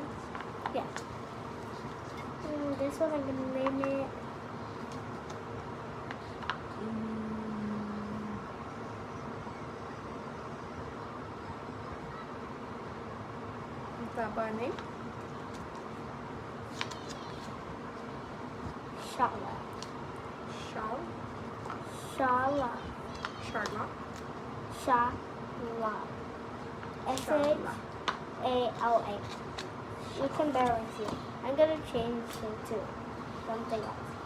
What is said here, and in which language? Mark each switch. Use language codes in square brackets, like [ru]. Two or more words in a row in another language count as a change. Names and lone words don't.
[en] Yeah. This one I'm gonna name it. Is that by name? Shala. Shawl? Shala. Charlotte? Shala. Shala. SHALA. You can barely see it. I'm gonna change it to something else.